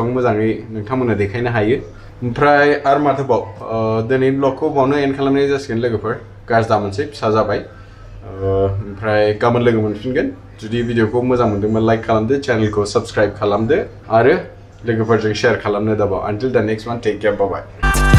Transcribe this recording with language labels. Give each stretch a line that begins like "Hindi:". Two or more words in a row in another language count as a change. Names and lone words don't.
Bodo: मोजाङै नोंथांमोना देखायनो हायो ओमफ्राय आरो माथोबाव दिनै ब्लगखौ बावनो एन्ड खालामनाय जासिगोन लोगोफोर गाज्रि दामोनसै फिसा जाबाय ओमफ्राय गाबोन लोगो मोनफिनगोन जुदि भिडिअखौ मोजां मोनदोंबा लाइक खालामदो चेनेलखौ साबस्क्राइब खालामदो आरो लोगोफोरजों शेयार खालामनो दाबाव
English: until the next one take care bye bye